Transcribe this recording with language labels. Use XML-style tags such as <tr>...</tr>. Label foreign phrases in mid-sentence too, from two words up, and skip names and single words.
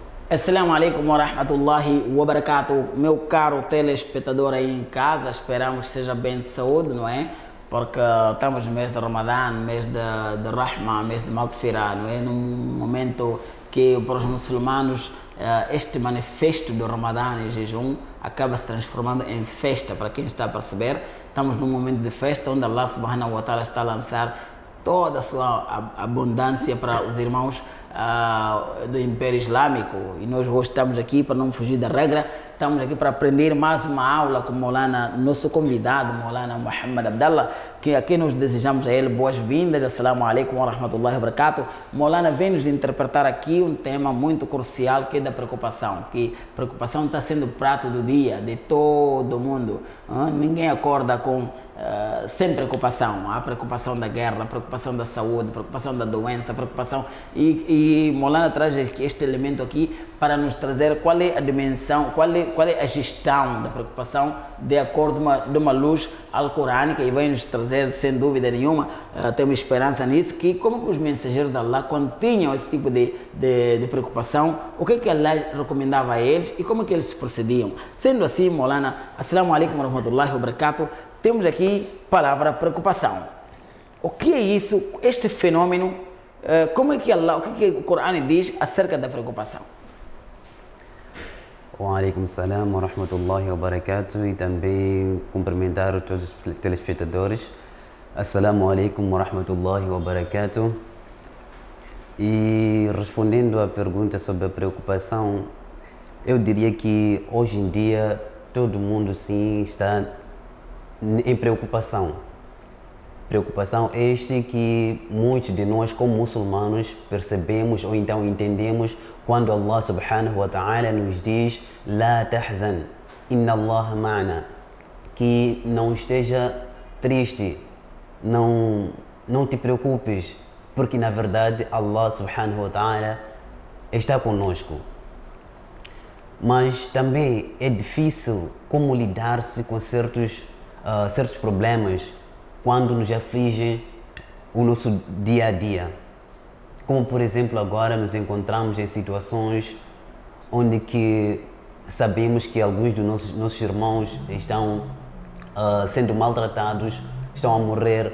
<ar>السلام عليكم ورحمة الله وبركاته.</ar> <pt>Meu caro telespectador aí em casa, esperamos que seja bem de saúde, não é? Porque estamos no mês de Ramadã, mês de Rahma, mês de Maghfirah, não é? Num momento que para os muçulmanos este manifesto do Ramadã e jejum acaba se transformando em festa, para quem está a perceber. Estamos num momento de festa onde</pt> <ar>الله سبحانه وتعالى</ar> <pt>está a lançar toda a sua abundância para os irmãos do Império Islâmico, e nós hoje estamos aqui para não fugir da regra, estamos aqui para aprender mais uma aula com Maulana, nosso convidado, Maulana Muhammad Abdallah, que aqui nós desejamos a ele boas-vindas.</pt> <ar>السلام عليكم ورحمة الله وبركاته.</ar> <pt>Maulana vem nos interpretar aqui um tema muito crucial, que é da preocupação, que preocupação está sendo o prato do dia de todo mundo. Ninguém acorda sem preocupação. Há preocupação da guerra, preocupação da saúde, preocupação da doença, preocupação. E Maulana traz este elemento aqui para nos trazer qual é a dimensão, qual é a gestão da preocupação de acordo de uma luz alcorânica, e vai nos trazer, sem dúvida nenhuma, temos esperança nisso, que como que os mensageiros de Allah, quando tinham esse tipo de preocupação, o que Allah recomendava a eles e como que eles procediam. Sendo assim,</pt> <ar>Maulana, السلام عليكم ورحمة الله وبركاته,</ar> <pt>temos aqui a palavra preocupação. O que é isso, este fenômeno, como é que Allah, o que o Corão diz acerca da preocupação?</pt> <ar>وعليكم السلام ورحمة الله وبركاته,</ar> <pt>e também cumprimentar todos os telespectadores.</pt> <ar>السلام عليكم ورحمة الله وبركاته.</ar> <pt>E respondendo à pergunta sobre a preocupação, eu diria que hoje em dia todo mundo sim está em preocupação. Preocupação este que muitos de nós como muçulmanos percebemos ou então entendemos quando</pt> <ar>الله سبحانه وتعالى</ar> <pt>nos diz</pt> <ar>لا تحزن إن الله معنا,</ar> <pt>que não esteja triste, não te preocupes, porque na verdade</pt> <ar>الله سبحانه وتعالى</ar> <pt>está conosco. Mas também é difícil como lidar-se com certos problemas quando nos afligem o nosso dia a dia. Como por exemplo agora nos encontramos em situações onde que sabemos que alguns dos nossos irmãos estão sendo maltratados, estão a morrer.</pt>